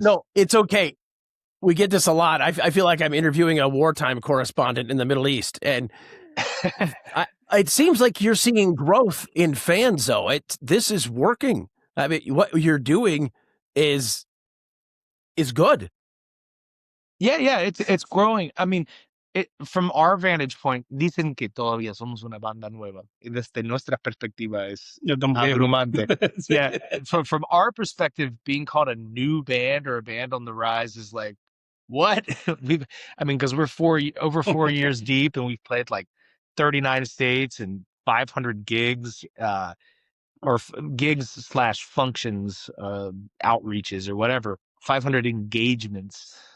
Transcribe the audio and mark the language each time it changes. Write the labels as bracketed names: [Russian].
[English] No, it's okay. We get this a lot. I feel like I'm interviewing a wartime correspondent in the Middle East, and it seems like you're seeing growth in fans, though. This is working. I mean, what you're doing is good. Yeah, it's growing. I mean, from our vantage point, [Spanish] dicen que todavía somos una banda nueva. Y desde nuestra perspectiva es abrumante. [English] Yeah, from our perspective, being called a new band or a band on the rise is like, what? Because we're over 4 years deep, and we've played like 39 states and 500 gigs, or gigs / functions, outreaches or whatever, 500 engagements.